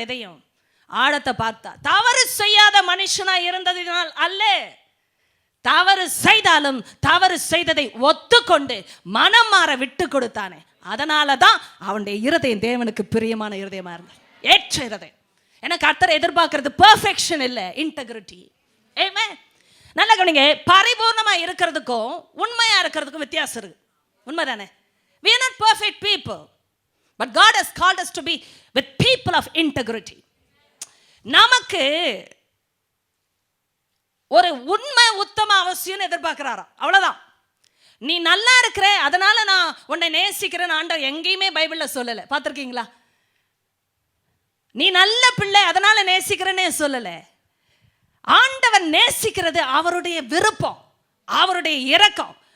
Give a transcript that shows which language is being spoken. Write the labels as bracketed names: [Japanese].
[Tamil] எதையும் ஆழத்தை பார்த்தா. தவறு செய்யாத மனுஷனாக இருந்ததினால் அல்ல, தவறு செய்தாலும் தவறு செய்ததை ஒத்துக்கொண்டு மனம் மாற விட்டு கொடுத்தானே, அதனால தான் அவனுடைய இருதயம் தேவனுக்கு பிரியமான இருதயமாக இருந்தது, ஏற்ற இருதயம். ஏன்னா கர்த்தரை எதிர்பார்க்கறது பெர்ஃபெக்ஷன் இல்லை, இன்டெகிரிட்டி. ஏமே நல்ல கவனிங்க. பரிபூர்ணமாக இருக்கிறதுக்கும் உண்மையாக இருக்கிறதுக்கும் வித்தியாசம் இருக்கு. உண்மை தானே? [English] We are not perfect people, but God has called us to be with people of integrity. [Tamil] நமக்கு ஒரு உண்மை உத்தம அவசியம் எதிர்பார்க்கிறாரா, அவ்வளவுதான். நீ நல்லா இருக்கிற அதனால நான் உன்னை நேசிக்கிறேன்னு ஆண்டவர் எங்கேயுமே பைபிளில் சொல்லலை. பார்த்துருக்கீங்களா? நீ நல்ல பிள்ளை அதனால நேசிக்கிறேன்னே சொல்லலை. ஆண்டவர் நேசிக்கிறது அவருடைய விருப்பம், அவருடைய இரக்கம்.